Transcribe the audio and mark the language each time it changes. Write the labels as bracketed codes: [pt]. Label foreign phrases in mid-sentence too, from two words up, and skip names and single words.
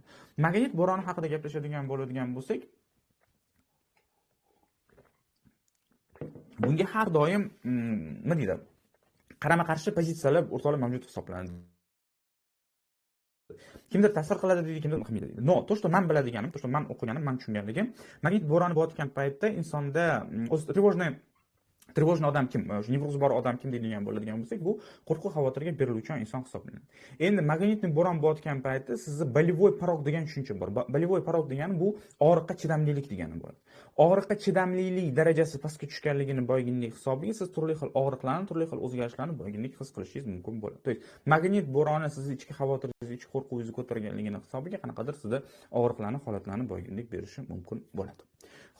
[uz] Magnit bo'roni haqida gaplashadigan bo'ladigan bo'lsak, bunga har doim nima deydi? Qarama-qarshi pozitsiyalar o'rtoqlar mavjud hisoblanadi. Kimdir ta'sir qiladi deydi, kimdir qilmaydi deydi. [ru] Но, то, [uz] что men biladiganim, to, что men o'qiganim, men tushunganligim, magnit bo'roni bo'layotgan paytda insonda o'z trevojniy odam kim, nevrozi bor odam kim deydigan bo'ladigan bo'lsak, bu qo'rquv xavotirga beriluvchan inson hisoblanadi. Endi magnitni bo'ron bo'layotgan paytda sizda [ru] болевой порог [uz] degan tushuncha bor. [ru] Болевой порог [uz] degani bu og'riqqa chidamlilik degani bo'ladi. Og'riqqa chidamlilik darajasi pastga tushganligini boyginlik hisobiga siz turli xil og'riqlarni, turli xil o'zgarishlarni boyginlik his qilishingiz mumkin bo'ladi. [ru] To есть [uz] magnit bo'roni sizni ichki xavotiringizni, ichki qo'rquvingizni ko'targanligini hisobiga qanaqadir sizda og'riqlarni, holatlarni boyginlik berishi mumkin bo'ladi.